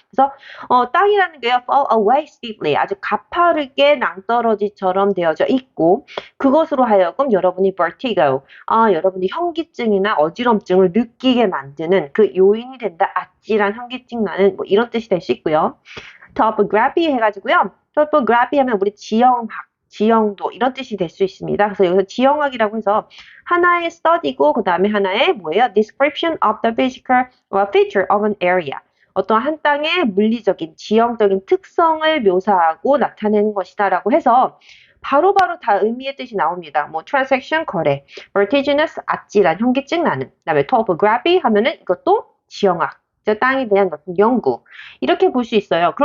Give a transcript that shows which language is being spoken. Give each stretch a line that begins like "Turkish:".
Korean: 그래서 땅이라는 게요
English: fall away steeply
Korean: 아주 가파르게 낭떠러지처럼 되어져 있고 그것으로 하여금 여러분이 vertigo 여러분이 현기증이나 어지럼증을 느끼게 만드는 그 요인이 된다. 아찔한 현기증 나는 뭐 이런 뜻이 될 수 있고요. topography 해가지고요. topography 하면 우리 지형도 이런 뜻이 될 수 있습니다. 그래서 여기서 지형학이라고 해서 하나의 study고 그 다음에 하나의 뭐예요?
English: description of the physical feature of an area.
Korean: 어떤 한 땅의 물리적인, 지형적인 특성을 묘사하고 나타내는 것이다라고 해서 바로바로 다 의미의 뜻이 나옵니다. 뭐 transaction 거래, vertiginous 아찔한 현기증 나는, 그다음에 topography 하면은 이것도 지형학, 땅에 대한 어떤 연구 이렇게 볼 수 있어요.